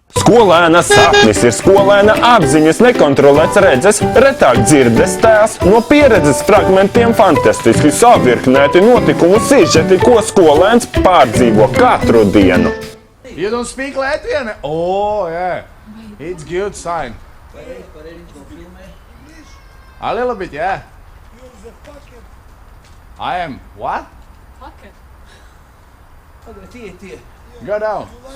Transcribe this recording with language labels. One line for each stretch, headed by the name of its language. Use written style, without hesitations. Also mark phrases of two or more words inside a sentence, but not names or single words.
Latvian: Skolēna sapnis ir skolēna apziņas nekontrolēts redzes, retāk dzirdes tēls, no pieredzes fragmentiem fantastiski savirknēti notikumu sižeti, ko skolēns pārdzīvo katru dienu.
English: You don't speak Latvian? Oh, yeah. It's good sign. A little bit, yeah. I am what? Go down.